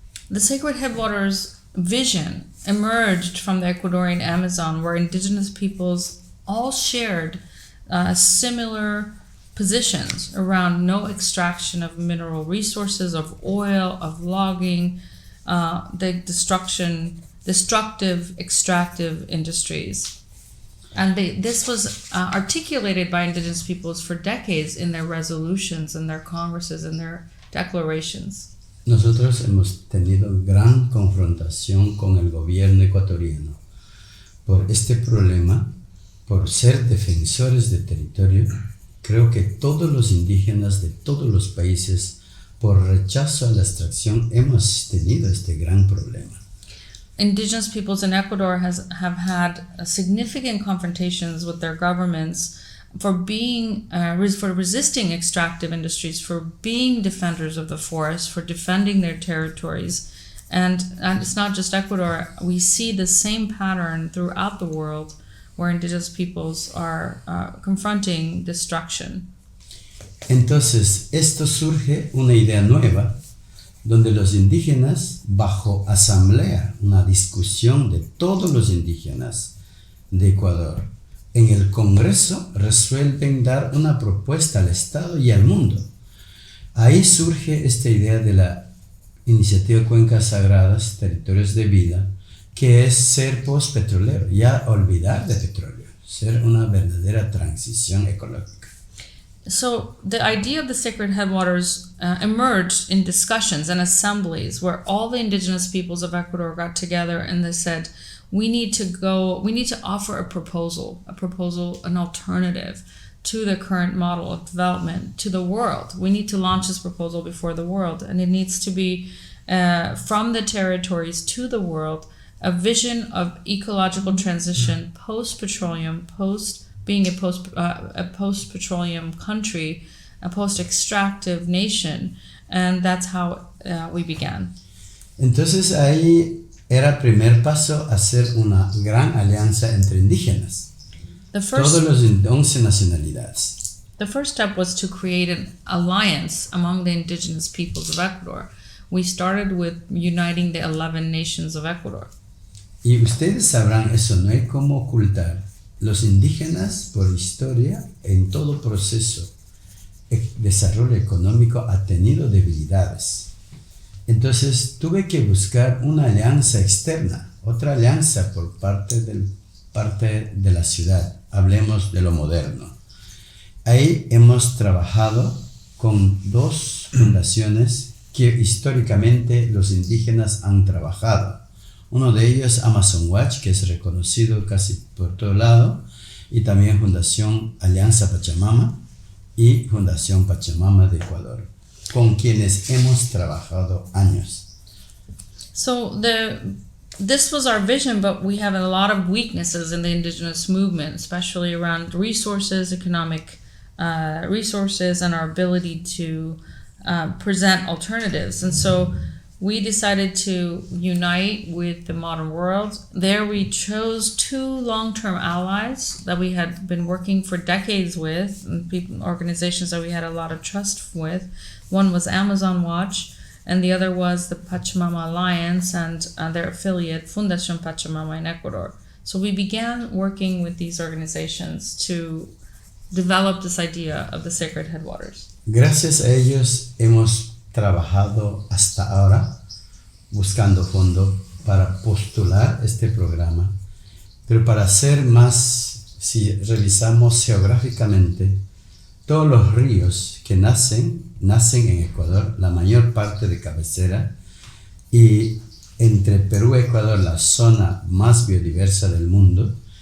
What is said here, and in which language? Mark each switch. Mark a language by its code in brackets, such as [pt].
[en] The Sacred Headwaters vision emerged from the Ecuadorian Amazon, where indigenous peoples all shared similar positions around no extraction of mineral resources, of oil, of logging, the destructive extractive industries. And this was articulated by indigenous peoples for decades in their resolutions, in their congresses, in their declarations. [es] Nosotros hemos tenido gran confrontación con el gobierno ecuatoriano por este problema, por ser defensores de territorio. Creo que todos los indígenas de todos los países, por rechazo a la extracción, hemos tenido este gran problema. [en] Indigenous peoples in Ecuador have had significant confrontations with their governments for being for resisting extractive industries, for being defenders of the forest, for defending their territories. And it's not just Ecuador. We see the same pattern throughout the world where indigenous peoples are confronting destruction. [es] Entonces, esto surge una idea nueva, donde los indígenas, bajo asamblea, una discusión de todos los indígenas de Ecuador, en el Congreso resuelven dar una propuesta al Estado y al mundo. Ahí surge esta idea de la iniciativa Cuencas Sagradas, Territorios de Vida, que es ser post-petrolero, ya olvidar de petróleo, ser una verdadera transición ecológica. [en] So the idea of the Sacred Headwaters emerged in discussions and assemblies where all the indigenous peoples of Ecuador got together and they said, we need to offer a proposal, an alternative to the current model of development to the world. We need to launch this proposal before the world, and it needs to be from the territories to the world, a vision of ecological transition post-petroleum, being a post-petroleum country, a post-extractive nation, and that's how we began. [es] Entonces ahí era el primer paso hacer una gran alianza entre indígenas. Todos los 11 nacionalidades. [en] The first step was to create an alliance among the indigenous peoples of Ecuador. We started with uniting the 11 nations of Ecuador. [es] Y ustedes sabrán, eso no hay cómo ocultar. Los indígenas, por historia, en todo proceso de desarrollo económico, ha tenido debilidades. Entonces tuve que buscar una alianza externa, otra alianza por parte de la ciudad. Hablemos de lo moderno. Ahí hemos trabajado con 2 fundaciones que históricamente los indígenas han trabajado. Uno de ellos es Amazon Watch, que es reconocido casi por todo lado, y también Fundación Alianza Pachamama y Fundación Pachamama de Ecuador, con quienes hemos trabajado años. [en] So this was our vision, but we have a lot of weaknesses in the indigenous movement, especially around resources, economic resources, and our ability to present alternatives. And so we decided to unite with the modern world. There we chose 2 long-term allies that we had been working for decades with, and organizations that we had a lot of trust with. One was Amazon Watch, and the other was the Pachamama Alliance and their affiliate, Fundación Pachamama in Ecuador. So we began working with these organizations to develop this idea of the sacred headwaters. [es] Gracias a ellos hemos trabajado hasta ahora buscando fondos para postular este programa, pero para ser más, si revisamos geográficamente, todos los ríos que nacen en Ecuador, la mayor parte de cabecera, y entre Perú y Ecuador la zona más biodiversa del mundo.